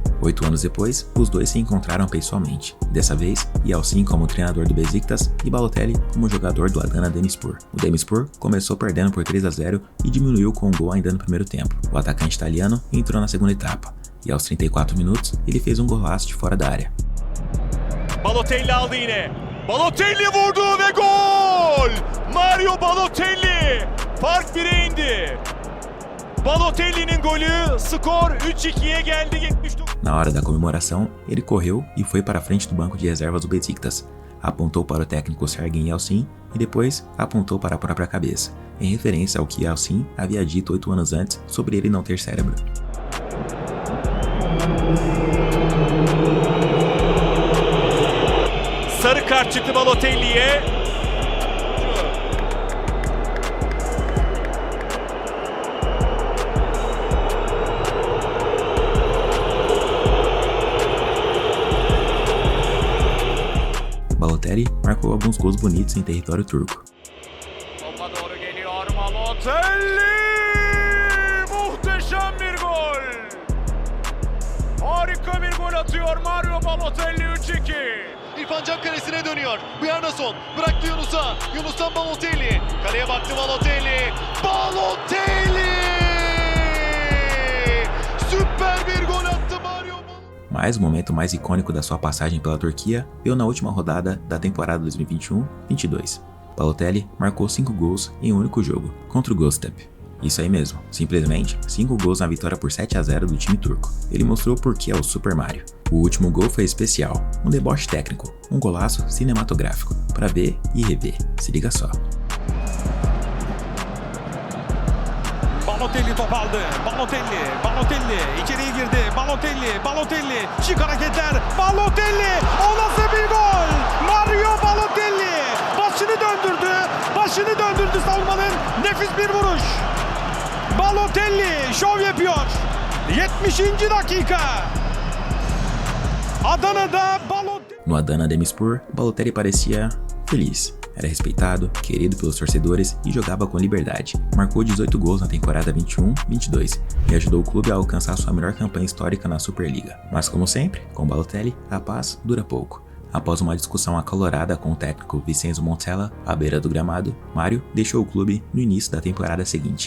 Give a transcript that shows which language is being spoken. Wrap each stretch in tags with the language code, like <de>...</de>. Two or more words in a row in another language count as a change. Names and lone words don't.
<pt>8 anos depois, os dois se encontraram pessoalmente. Dessa vez, Yalçın como treinador do Besiktas e Balotelli como jogador do Adana Demirspor. O Demirspor começou perdendo por 3-0 e diminuiu com um gol ainda no primeiro tempo. O atacante italiano entrou na segunda etapa, e aos 34 minutos, ele fez um golaço de fora da área.</pt> <tr>Balotelli aldı yine. Balotelli vurdu ve gol! Mario Balotelli! Fark 1'e indi. Balotelli'nin golü, skor 3-2'ye geldi 79.</tr> <pt>Na hora da comemoração, ele correu e foi para a frente do banco de reservas do Besiktas. apontou para o técnico Sergen Yalçın e depois apontou para a própria cabeça, em referência ao que Yalçın havia dito 8 anos antes sobre ele não ter cérebro.</pt> <tr>Sarı kart çıktı Balotelli'ye.</tr> <pt>Balotelli marcou alguns gols bonitos em território turco.</pt> <tr>Topa doğru geliyor Balotelli! Muhteşem bir gol! Harika bir gol atıyor Mario Balotelli 3-2. İrfan Can kalesine dönüyor. Bjarnason bıraktı Yunus'a. Yunus'tan Balotelli. Kaleye baktı Balotelli. Balotelli! Süper bir gol attı Mario.</tr> <pt>Mas o momento mais icônico da sua passagem pela Turquia veio na última rodada da temporada 2021-22. Balotelli marcou 5 gols em um único jogo, contra o Göztepe. Isso aí mesmo, simplesmente 5 gols na vitória por 7-0 do time turco. Ele mostrou por que é o Super Mario. O último gol foi especial, um deboche técnico, um golaço cinematográfico, para ver e rever. Se liga só.</pt> <tr>Balotelli top aldı. Balotelli içeriye girdi. Balotelli şık hareketler. Balotelli o nasıl bir gol? Mario Balotelli başını döndürdü savunmanın nefis bir vuruş. Balotelli şov yapıyor. 70. dakika. Adana'da Balotelli.</tr> <pt>No Adana Demirspor, Balotelli parecia feliz. Era respeitado, querido pelos torcedores e jogava com liberdade. Marcou 18 gols na temporada 21-22 e ajudou o clube a alcançar sua melhor campanha histórica na Superliga. Mas como sempre, com Balotelli, a paz dura pouco. Após uma discussão acalorada com o técnico Vincenzo Montella à beira do gramado, Mario deixou o clube no início da temporada seguinte.</pt>